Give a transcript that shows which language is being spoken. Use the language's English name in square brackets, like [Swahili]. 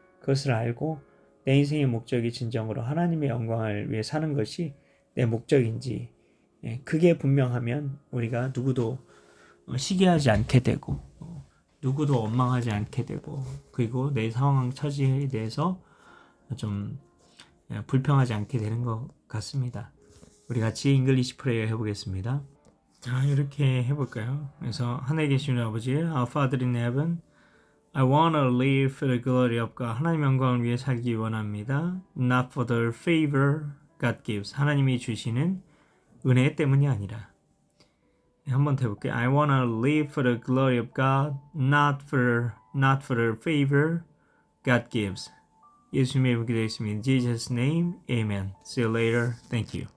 [Korean] 그것을 알고 내 인생의 목적이 진정으로 하나님의 영광을 위해 사는 것이 내 목적인지, 그게 분명하면 우리가 누구도 시기하지 않게 되고 누구도 원망하지 않게 되고, 그리고 내 상황 처지에 대해서 좀 불평하지 않게 되는 것 같습니다. 우리 같이 잉글리시 프레이어 해보겠습니다. 자, 이렇게 해볼까요? 그래서 하늘에 계시는 아버지, [English] Our Father in Heaven, I wanna live for the glory of God. [Korean] 하나님 영광을 위해 살기 원합니다. [English] Not for the favor God gives. [Korean] 하나님이 주시는 은혜 때문이 아니라. 한번 더 해볼게요. [English] I wanna live for the glory of God, not for the favor God gives. [Korean] 예수님의 이름으로 기도했습니다. [English] In Jesus' name, Amen. See you later. Thank you.